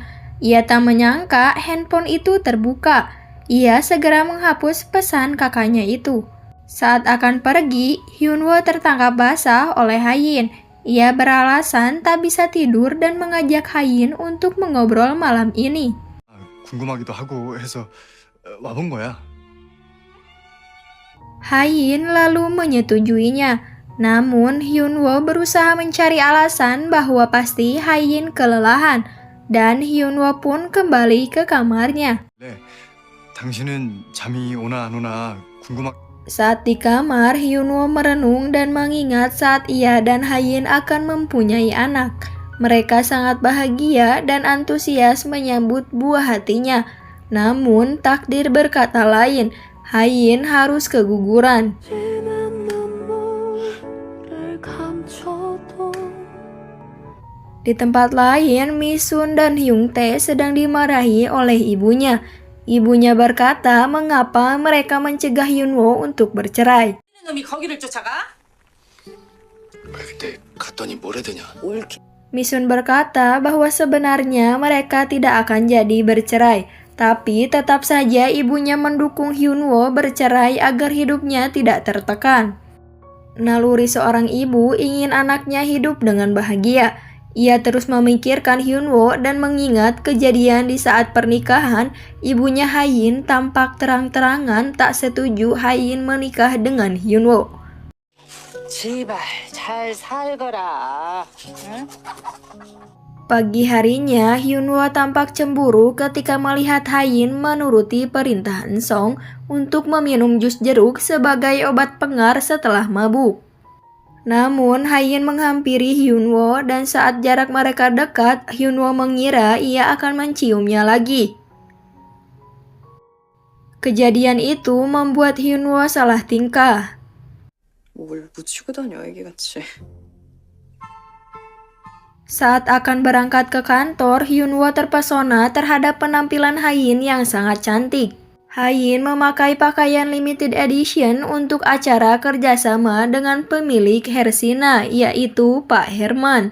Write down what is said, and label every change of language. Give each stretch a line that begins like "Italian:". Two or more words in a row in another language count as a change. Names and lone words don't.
Indonesian: Ia tak menyangka handphone itu terbuka. Ia segera menghapus pesan kakaknya itu. Saat akan pergi, Hyunwoo tertangkap basah oleh Hayin. Ia beralasan tak bisa tidur dan mengajak Hayin untuk mengobrol malam ini.
Korean: 궁금하기도 하고 해서 와본 거야.
Indonesian: Hayin lalu menyetujuinya. Namun Hyunwoo berusaha mencari alasan bahwa pasti Hayin kelelahan dan Hyunwoo pun kembali ke kamarnya.
Korean: 네, 당신은 잠이 오나 안 오나 궁금하.
Indonesian: Saat di kamar, Hyunwoo merenung dan mengingat saat ia dan Hayin akan mempunyai anak. Mereka sangat bahagia dan antusias menyambut buah hatinya. Namun takdir berkata lain. Hayin harus keguguran. Di tempat lain, Misun dan Hyungtae sedang dimarahi oleh ibunya. Ibunya berkata mengapa mereka mencegah Hyunwoo untuk bercerai.
Korean: 놈이 거기를 쫓아가? 근데 갔더니 뭐래 되냐?
Indonesian: Misun berkata bahwa sebenarnya mereka tidak akan jadi bercerai. Tapi tetap saja ibunya mendukung Hyunwoo bercerai agar hidupnya tidak tertekan. Naluri seorang ibu ingin anaknya hidup dengan bahagia. Ia terus memikirkan Hyunwoo dan mengingat kejadian di saat pernikahan, ibunya Hayin tampak terang-terangan tak setuju Hayin menikah dengan Hyunwoo.
Korean: 제발 잘 살거라. 응?
Indonesian: Pagi harinya, Hyunwoo tampak cemburu ketika melihat Hayin menuruti perintah Ensong untuk meminum jus jeruk sebagai obat pengar setelah mabuk. Namun, Hayin menghampiri Hyunwoo dan saat jarak mereka dekat, Hyunwoo mengira ia akan menciumnya lagi. Kejadian itu membuat Hyunwoo salah tingkah.
Korean: 뭘 묻히고 다녀 애기같이.
Indonesian: Saat akan berangkat ke kantor, Hyunwoo terpesona terhadap penampilan Hayin yang sangat cantik. Hayin memakai pakaian
English: limited edition
Indonesian: untuk acara kerjasama dengan pemilik Hersina, yaitu Pak Herman.